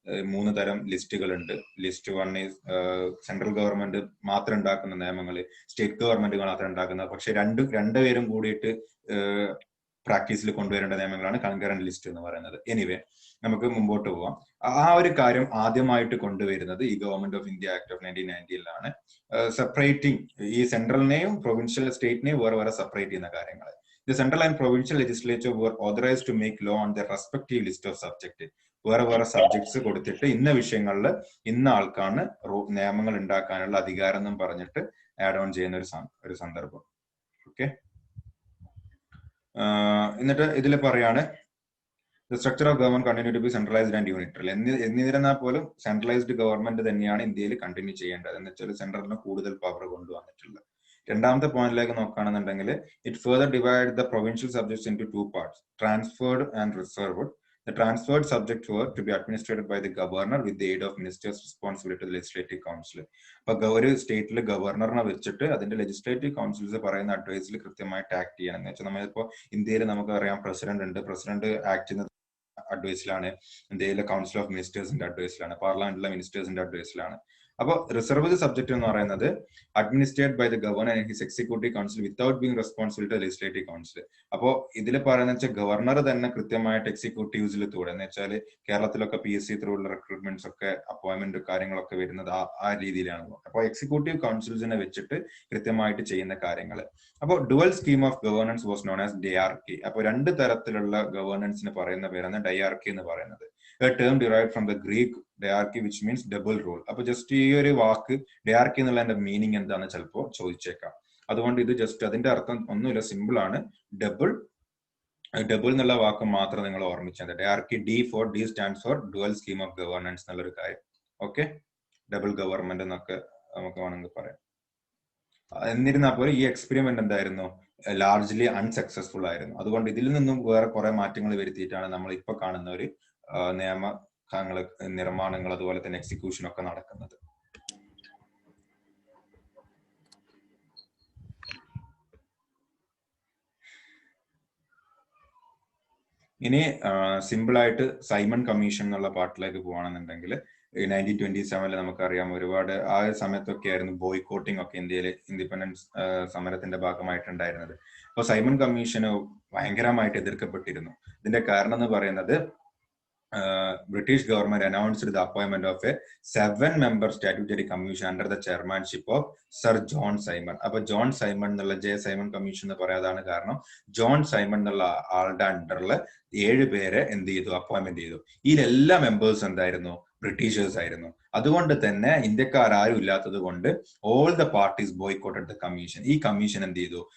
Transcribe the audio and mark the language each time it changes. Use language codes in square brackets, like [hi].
[ml] 3 തരം ലിസ്റ്റുകൾ ഉണ്ട്. ലിസ്റ്റ് 1 ഈസ് സെൻട്രൽ ഗവൺമെന്റ് മാത്രം ഉണ്ടാക്കുന്ന നിയമങ്ങൾ, സ്റ്റേറ്റ് ഗവൺമെന്റ് മാത്രം ഉണ്ടാക്കുന്ന, പക്ഷെ രണ്ടുപേരും കൂടിയിട്ട് പ്രാക്ടീസിൽ കൊണ്ടുവരേണ്ട നിയമങ്ങളാണ് കൺകറന്റ് ലിസ്റ്റ് എന്ന് പറയുന്നത്. എനിവേ, നമുക്ക് മുമ്പോട്ട് പോവാം. ആ ഒരു കാര്യം ആദ്യമായിട്ട് കൊണ്ടുവരുന്നത് ഈ government of India act of 1990-ലാണ്. Separating ഈ സെൻട്രലിനെയും പ്രൊവിൻഷ്യൽ സ്റ്റേറ്റിനെയും വേറെ വേറെ സെപ്പറേറ്റ് ചെയ്യുന്ന കാര്യങ്ങൾ. [en] The central and provincial legislature were authorized to make law on their respective list of subjects. [ml] വേറെ വേറെ സബ്ജക്ട്സ് കൊടുത്തിട്ട് ഇന്ന വിഷയങ്ങളിൽ ഇന്ന ആൾക്കാണ് നിയമങ്ങൾ ഉണ്ടാക്കാനുള്ള അധികാരം എന്നും പറഞ്ഞിട്ട് ആഡ് ഓൺ ചെയ്യുന്ന ഒരു സന്ദർഭം. [en] okay, [ml] എന്നിട്ട് ഇതിൽ പറയാണ് [en] the structure of government continue to be centralized and unilateral. [ml] എന്നിരുന്നാൽ പോലും സെൻട്രലൈസ്ഡ് ഗവൺമെന്റ് തന്നെയാണ് ഇന്ത്യയിൽ കണ്ടിന്യൂ ചെയ്യേണ്ടത്. എന്ന് വെച്ചാൽ സെൻട്രലിന് കൂടുതൽ പവർ കൊണ്ടുവന്നിട്ടുള്ളത്. രണ്ടാമത്തെ പോയിന്റിലേക്ക് നോക്കുകയാണെന്നുണ്ടെങ്കിൽ [en] It further divide the provincial subjects into 2 parts, transferred and reserved. The transferred subjects were to be administered by the governor with the aid of ministers responsible to the legislative council. [ml] അപ്പൊ ഒരു സ്റ്റേറ്റിൽ ഗവർണറിനെ വെച്ചിട്ട് അതിന്റെ legislative councils പറയുന്ന അഡ്വൈസിൽ കൃത്യമായിട്ട് act ചെയ്യണം. എന്ന് വെച്ചാൽ നമ്മളിപ്പോ ഇന്ത്യയിൽ നമുക്കറിയാം പ്രസിഡന്റ് ഉണ്ട്. പ്രസിഡന്റ് ആക്ട് ചെയ്യുന്നത് അഡ്വൈസിലാണ്. ഇന്ത്യയിലെ കൗൺസിൽ ഓഫ് മിനിസ്റ്റേഴ്സിന്റെ അഡ്വൈസിലാണ്. പാർലമെന്റിലെ മിനിസ്റ്റേഴ്സിന്റെ അഡ്വൈസിലാണ്. [en] അപ്പോൾ reserved subject [ml] എന്ന് പറയുന്നത് [en] Administrate by the governor and his executive council without being responsible to legislative council. [ml] അപ്പോൾ ഇതിൽ പറയുന്ന വെച്ചാൽ ഗവർണർ തന്നെ കൃത്യമായിട്ട് എക്സിക്യൂട്ടീവ്സിൽ തൂടെ, എന്ന് വെച്ചാൽ കേരളത്തിലൊക്കെ PSC ത്രൂ ഉള്ള റിക്രൂട്ട്മെന്റ്സ് ഒക്കെ അപ്പോയിന്റ്മെന്റ് കാര്യങ്ങളൊക്കെ വരുന്നത് ആ രീതിയിലാണ്. അപ്പോൾ എക്സിക്യൂട്ടീവ് കൗൺസിൽസിനെ വെച്ചിട്ട് കൃത്യമായിട്ട് ചെയ്യുന്ന കാര്യങ്ങൾ. അപ്പോൾ [en] Dual scheme of governance was known as diarchy. [ml] അപ്പോൾ 2 തരത്തിലുള്ള ഗവേണൻസിന് പറയുന്ന പേരാണ് ഡയർക്കി എന്ന് പറയുന്നത്. [en] A term derived from the Greek diarchy which means double rule. [ml] അപ്പൊ ജസ്റ്റ് ഈ ഒരു വാക്ക് ഡയർക്കി എന്നുള്ള മീനിങ് എന്താണെന്ന് ചിലപ്പോൾ ചോദിച്ചേക്കാം. അതുകൊണ്ട് ഇത് ജസ്റ്റ് അതിന്റെ അർത്ഥം ഒന്നുമില്ല, സിമ്പിൾ ആണ്. ഡബിൾ എന്നുള്ള വാക്ക് മാത്രം നിങ്ങൾ ഓർമ്മിച്ചാൽ ഡയർക്കി. [en] D stands for dual scheme of governance [ml] എന്നുള്ളൊരു കാര്യം. ഓക്കെ, ഡബിൾ ഗവൺമെന്റ് എന്നൊക്കെ നമുക്ക് വേണമെങ്കിൽ പറയാം. എന്നിരുന്നാൽ പോലും ഈ എക്സ്പെരിമെന്റ് എന്തായിരുന്നു, ലാർജ്ലി അൺസക്സസ്ഫുൾ ആയിരുന്നു. അതുകൊണ്ട് ഇതിൽ നിന്നും വേറെ കുറെ മാറ്റങ്ങൾ വരുത്തിയിട്ടാണ് നമ്മൾ ഇപ്പൊ കാണുന്ന ഒരു നിയമങ്ങള്, നിർമ്മാണങ്ങൾ, അതുപോലെ തന്നെ എക്സിക്യൂഷൻ ഒക്കെ നടക്കുന്നത്. ഇനി സിമ്പിൾ ആയിട്ട് സൈമൺ കമ്മീഷൻ എന്നുള്ള പാർട്ടിലേക്ക് പോവാണെന്നുണ്ടെങ്കിൽ 1927 നമുക്കറിയാം ഒരുപാട് ആ സമയത്തൊക്കെ ആയിരുന്നു ബോയ്ക്കോട്ടിംഗ് ഒക്കെ ഇന്ത്യയിൽ ഇൻഡിപെൻഡൻസ് സമരത്തിന്റെ ഭാഗമായിട്ടുണ്ടായിരുന്നത്. അപ്പൊ സൈമൺ കമ്മീഷന് ഭയങ്കരമായിട്ട് എതിർക്കപ്പെട്ടിരുന്നു. ഇതിന്റെ കാരണം എന്ന് പറയുന്നത് [en] British government announced the appointment of a 7-member statutory commission under the chairmanship of Sir John Simon. [ml] അപ്പൊ ജോൺ സൈമൺ എന്നുള്ള സൈമൺ കമ്മീഷൻ എന്ന് പറയാതാണ് കാരണം ജോൺ സൈമൺ എന്നുള്ള ആളുടെ അണ്ടറിൽ 7 പേരെ എന്ത് ചെയ്തു, അപ്പോയിന്റ്മെന്റ് ചെയ്തു. ഇതിലെല്ലാ മെമ്പേഴ്സ് എന്തായിരുന്നു, ബ്രിട്ടീഷേഴ്സ് ആയിരുന്നു. അതുകൊണ്ട് തന്നെ ഇന്ത്യക്കാർ ആരും ഇല്ലാത്തത് കൊണ്ട് [en] All the parties boycotted the commission. [ml] ഈ കമ്മീഷൻ എന്ത് ചെയ്തു?